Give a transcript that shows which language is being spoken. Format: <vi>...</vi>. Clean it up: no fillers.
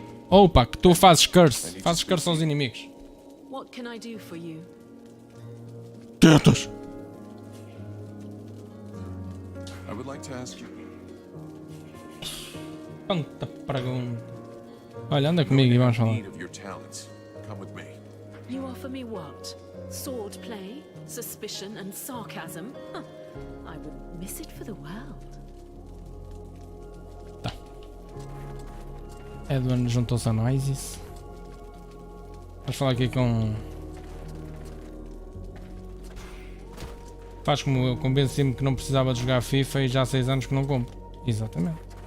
<pt>Opa, que tu fazes curse aos inimigos.</pt> <en>What can I do for you?</en> <pt>Tetas!</pt> <en>I would like to ask you.</en> <pt>Tanta pergunta. Olha, anda comigo e vamos falar.</pt> <en>Need of your talents. Come with me. You offer me what? Sword play, suspicion, and sarcasm? Huh. I would miss it for the world.</en> <pt>Tá. Edwin juntou-se a Noises. Vamos falar aqui com... Faz como eu, convenci-me que não precisava de jogar FIFA e já há 6 anos que não compro. Exatamente.</pt>